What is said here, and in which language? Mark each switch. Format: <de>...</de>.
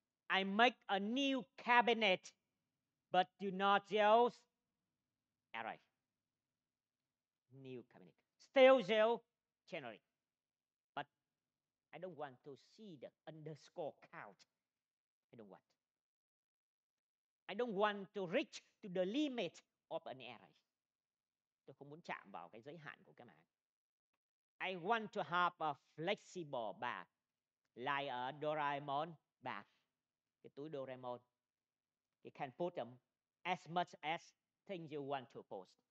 <en>I make a new cabinet, but do not use array. New cabinet. Still use generic, but I don't want to see the underscore count. I don't want. I don't want to reach to the limit of an array.</en> <vi>Tôi không muốn chạm vào cái giới hạn của cái mảng.</vi> <en>I want to have a flexible bag, like a Doraemon bag.</en> <vi>Cái túi Doraemon.</vi> <en>You can put them as much as things you want to post.</en>